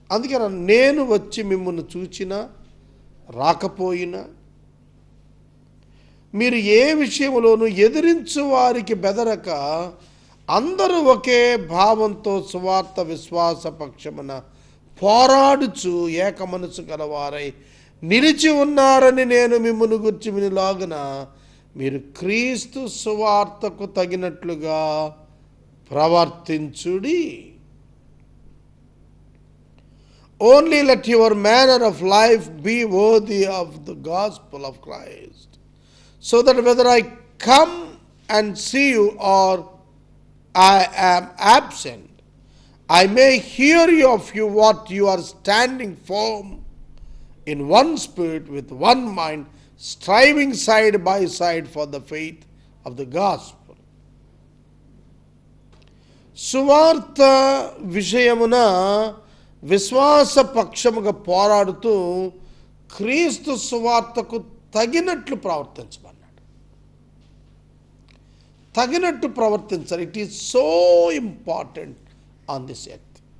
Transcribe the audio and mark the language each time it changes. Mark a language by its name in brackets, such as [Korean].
[Telugu] అందుకని నేను వచ్చి మిమ్మల్ని చూచినా రాకపోయినా మీరు ఏ విషయంలోనూ ఎదిరించు వారికి బెదరక అందరూ ఒకే భావంతో సువార్త విశ్వాస పక్షమున పోరాడుచు ఏక మనసు గలవారై నిలిచి ఉన్నారని నేను మిమ్మల్ని గురించి వినిలాగున మీరు క్రీస్తు సువార్తకు తగినట్లుగా ప్రవర్తించుడి. [English] Only let your manner of life be worthy of the gospel of Christ, so that whether I come and see you or I am absent, I may hear you of you what you are standing firm in one spirit with one mind, striving side by side for the faith of the gospel. [Telugu] సువార్త విషయమున విశ్వాస పక్షముగా పోరాడుతూ క్రీస్తు సువార్తకు తగినట్లు ప్రవర్తించమన్నాడు. తగినట్టు ప్రవర్తించాలి. [English] It is so important on this earth.